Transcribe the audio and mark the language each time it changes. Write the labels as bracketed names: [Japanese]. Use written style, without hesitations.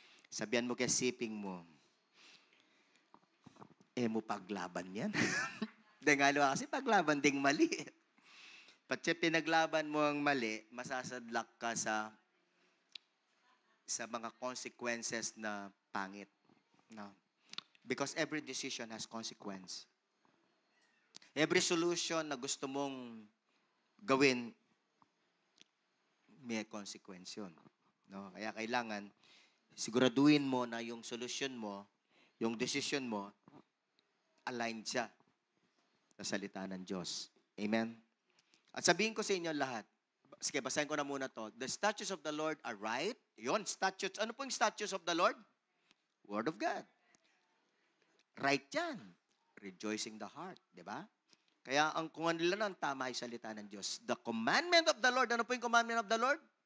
[Filipino] Sabihan mo kay siping mo, mo paglaban yan. Dahil kasi paglaban ding mali. Pati pinaglaban mo ang mali, masasadlak ka sa mga consequences na pangit. No? [English] Because every decision has consequence. Every solution [Filipino] na gusto mong gawin, may consequence yun. No? Kaya kailangan, siguraduhin mo na yung solution mo, yung decision mo, aligned siya sa salita ng Diyos. Amen? At sabihin ko sa inyo lahat, sige, basahin ko na muna to. [English] The statutes of the Lord are right. Yun, statutes. [Filipino] Ano po yung [English] statutes of the Lord? Word of God. Right yan. Rejoicing the heart. Diba? [Filipino] Kaya kung ano lang tama ay salita ng Diyos. [English] The commandment of the Lord. [Filipino] Ano po yung [English] commandment of the Lord?